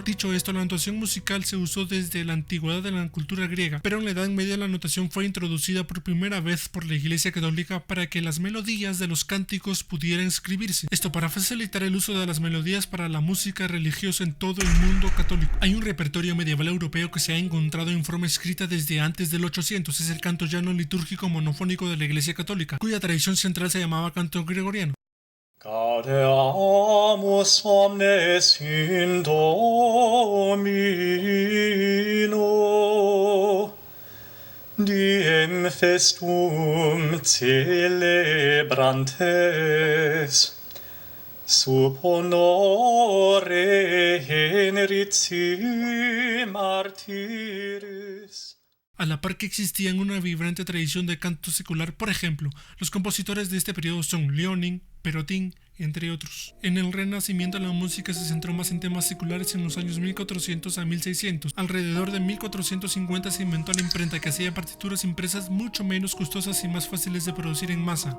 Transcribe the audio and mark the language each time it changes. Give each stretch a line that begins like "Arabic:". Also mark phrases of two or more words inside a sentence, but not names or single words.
Spanish: Dicho esto, la notación musical se usó desde la antigüedad de la cultura griega, pero en la Edad Media la notación fue introducida por primera vez por la Iglesia Católica para que las melodías de los cánticos pudieran escribirse. Esto para facilitar el uso de las melodías para la música religiosa en todo el mundo católico. Hay un repertorio medieval europeo que se ha encontrado en forma escrita desde antes del 800. Es el canto llano litúrgico monofónico de la Iglesia Católica, cuya tradición central se llamaba canto gregoriano.
Latin: Gaudeamus omnes in Domino, diem festum celebrantes, sub honore generici martyris.
Spanish: A la par que existía una vibrante tradición de canto secular, por ejemplo, los compositores de este periodo son Leonin, Perotin, entre otros. En el Renacimiento la música se centró más en temas seculares en los años 1400 a 1600. Alrededor de 1450 se inventó la imprenta, que hacía partituras impresas mucho menos costosas y más fáciles de producir en masa.